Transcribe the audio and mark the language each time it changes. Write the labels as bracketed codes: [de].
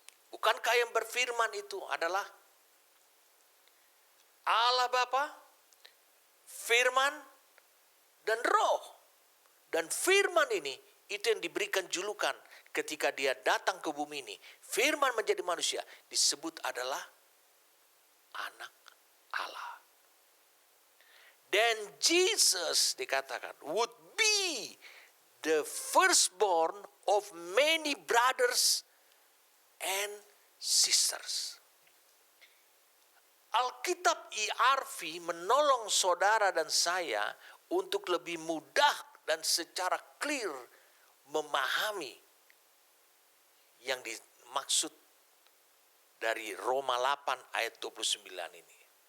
[id] Bukankah yang berfirman itu adalah Allah Bapa, Firman, dan Roh. Dan Firman ini, itu yang diberikan julukan ketika Dia datang ke bumi ini. Firman menjadi manusia, disebut adalah anak Allah. Dan Jesus dikatakan [en] would be the firstborn of many brothers and sisters. [id] Alkitab ERV menolong saudara dan saya untuk lebih mudah dan secara clear memahami yang dimaksud dari Roma 8 ayat 29 ini.